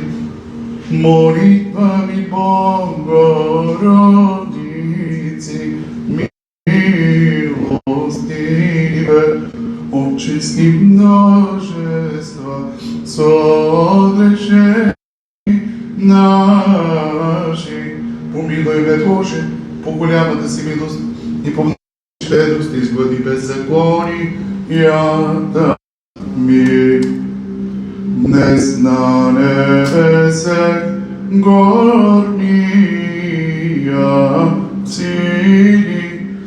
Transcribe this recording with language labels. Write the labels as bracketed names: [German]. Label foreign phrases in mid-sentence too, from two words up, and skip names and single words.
[Church Slavic] Молитвами Богородици, милостиве, очисти множества согрешени наши. [Bulgarian] Помилуй ме, Боже, по голямата си милост и по многата щедрост изглади беззаконията ми. [Church Slavic] Днес на небесех горния сили